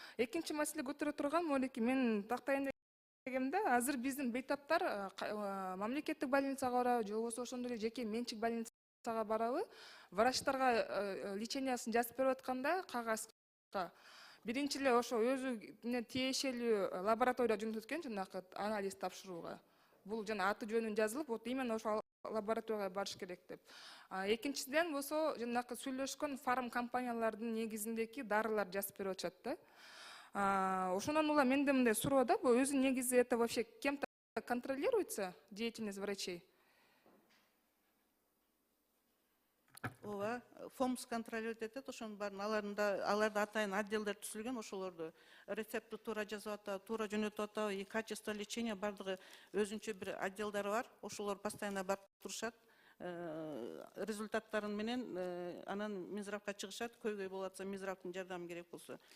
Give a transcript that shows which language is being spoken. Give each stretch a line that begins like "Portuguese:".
Kyrgyz: Экинчи маселе көтөрө турган молеки мен тактайын дегенде, азыр биздин бейтаптар мамлекеттик больницага барабы, же болбосо ошондой эле жеке менчик больницага барабы, врачтарга лечениясын жазып берип атканда кагазга биринчи эле ошо өзүнө тиешелүү лаборатория жөнөтөт экен, жанагы анализ тапшырууга. Бул жана аты жөнүн жазылып, вот именно ошол лабораторияга барыш керек деп. Экинчиден болсо жанагы сүйлөшкөн фарм компаниялардын негизиндеги дарылар жазып берип атышат да. Ошондон улам менде мындай суроо да, бул өзү негизи
Russian: это вообще кем-то контролируется деятельность врачей?
Kyrgyz: Ооба, ФОМС контролирует этет, ошонун баарын аларда атайын отделдер түзүлгөн, ошолорду рецептти туура жазып атабы, туура жөнөтүп атабы,
Russian: и качество лечения
Kyrgyz: бардыгы өзүнчө бир отделдары бар, ошолор постоянно барып турушат. Результаттарын менен анан Минздравга чыгышат, көйгөй болуп атса Минздравдын жардамы керек болсо.